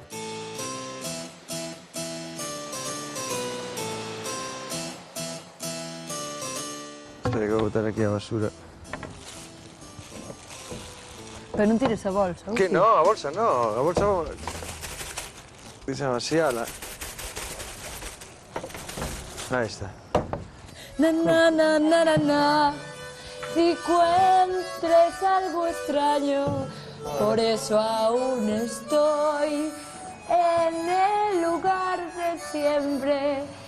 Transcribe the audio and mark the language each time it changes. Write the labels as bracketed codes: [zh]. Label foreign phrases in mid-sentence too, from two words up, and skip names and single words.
[gl] Espera que vou botar aquí a basura. Pero non tires a bolsa. [es] Que no, [gl] a bolsa [es] no, [gl] a bolsa [es] vamos... Dice vaciala. Ahí está. Na na na na na na. Si encuentres algo extraño, por eso aún estoy en el lugar de siempre.